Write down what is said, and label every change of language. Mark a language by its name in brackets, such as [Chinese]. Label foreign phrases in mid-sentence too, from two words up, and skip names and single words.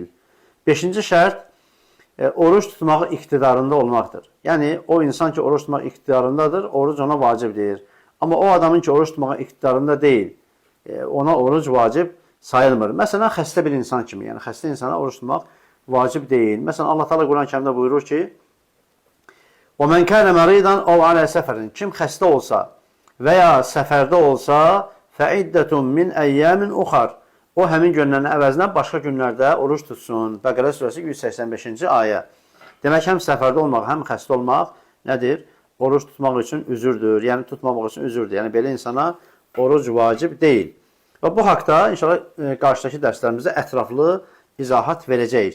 [Azerbaijani] Beşinci şərt, oruç tutmaq iqtidarında olmaqdır. Yəni, o insan ki, oruç tutmaq iqtidarındadır, oruc ona vacibdir. Amma o adamın ki, oruç tutmağa iqtidarında deyil, ona oruc vacib sayılmır. Məsələn, xəstə bir insan kimi, yəni xəstə insana oruç tutmaq vacib deyil. Məsələn, Allah Teala Quran-ı Kərimdə buyurur ki, [Arabic] وَمَنْ كَانَ مَرِيدًا اَوْ عَلَى سَفَرٍ [Azerbaijani] Kim xəstə olsa və ya səfərdə olsa [Arabic] فعدة من أيام أخر [Azerbaijani] O, həmin günlərin əvəzinə başqa günlərdə oruç tutsun. Bəqərə surəsi 185-ci ayə. Demək, həm səfərdə olmaq, həm xəstə olmaq nədir? Oruç tutmaq üçün üzürdür, yəni tutmamaq üçün üzürdür. Yəni, belə insana oruc vacib deyil. Və bu haqda inşallah qarşıdakı dərslərimizdə ətraflı izahat verəcəyik.